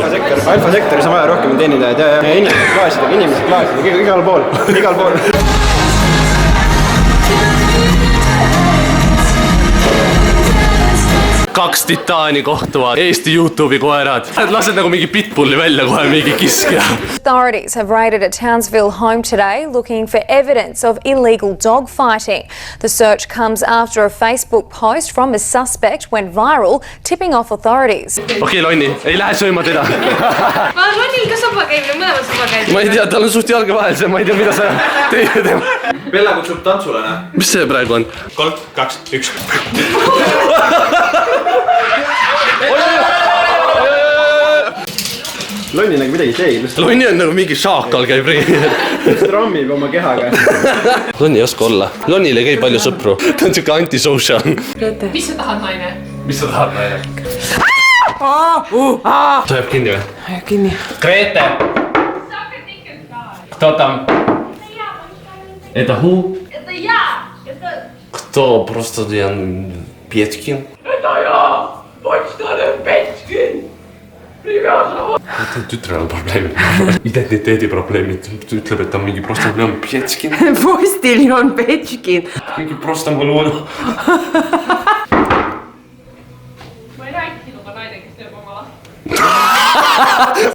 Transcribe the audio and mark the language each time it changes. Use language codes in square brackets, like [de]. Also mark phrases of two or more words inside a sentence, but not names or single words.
[et] Alfasektoris on vaja rohkem teenidajaid ja inimesed klaasidega, igal pool. Kaks titaani kohtuvad, Eesti YouTube'i koerad. Lased nagu mingi pitbulli välja kohe, mingi kiskja. [en] Authorities have raided a Townsville home today looking for evidence of illegal dog fighting. The search comes after a Facebook post from a suspect went viral, tipping off authorities. [et] Okei, Lonni, ei lähe sööma teda. Ma Lonnil ka saba käimine, mõlema saba käimine. Ma ei tea, tal on suht jalge vahel, ma ei tea, mida sa teed. Bella kutsub tantsule, ne? Mis see praegu on? 3, 2, 1. Lonni nagu midagi teeb. Lonni on nagu mingi šaakal käib rammib oma kehaga. Lonni ei oska olla. Lonnil ei käi palju sõpru. Ta on siuke antisocial. Mis sa tahad, naine? Mis sa tahad, naine? Sa jääb kinni või? Jääb kinni. Grete! [ru] Кто там? Это who? Это я! Кто? Просто я Петькин. Это я! Почтальон Петькин! [et] Tütrel on probleemid. Identiteedi probleemid. Ütleb, et ta on mingi prostamõlu Petskin. Postiljon Petskin. Mingi prostamõlu. Ma ei räägi sinuga naine, kes teeb oma last.